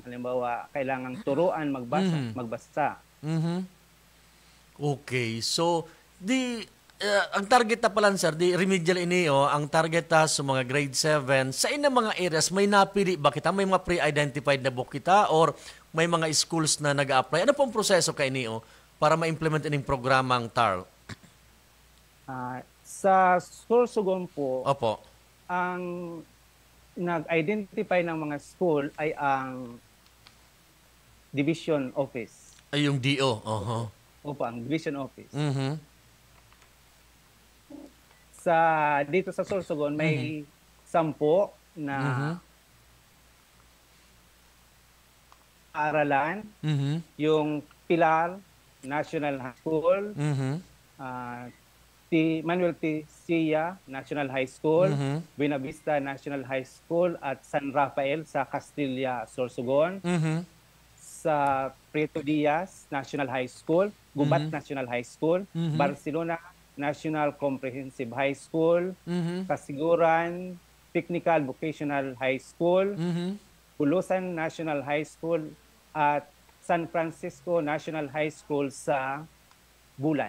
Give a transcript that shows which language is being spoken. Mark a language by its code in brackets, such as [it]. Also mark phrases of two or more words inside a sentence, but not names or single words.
[tl] Halimbawa, kailangan turuan magbasa. [bik] Okay, so ang target na pala sir, di remedial inio, ang target sa mga [en] grade 7, [bik] sa inang mga areas, may napili ba kita? [tl] May mga [en] pre-identified na book [tl] kita or may mga schools na nag-a-apply? [bik] Ano pong proseso kay inio para ma-implement ining programang TARL? [tl] Sa Sorsogon po, Opo. ang nag-identify ng mga school ay ang [en] division office. [tl] Ay, yung DO. Opo, ang [en] division office. [tl] Dito sa Sorsogon, may 10 na aralan. Yung Pilar National High School, Manuel T. Sia National High School, Buena Vista National High School, at San Rafael sa Castilla, Sorsogon. Sa Prieto Diaz National High School, Gubat National High School, Barcelona National Comprehensive High School, Kasiguran Technical Vocational High School, Bulusan National High School, at San Francisco National High School sa Bulan.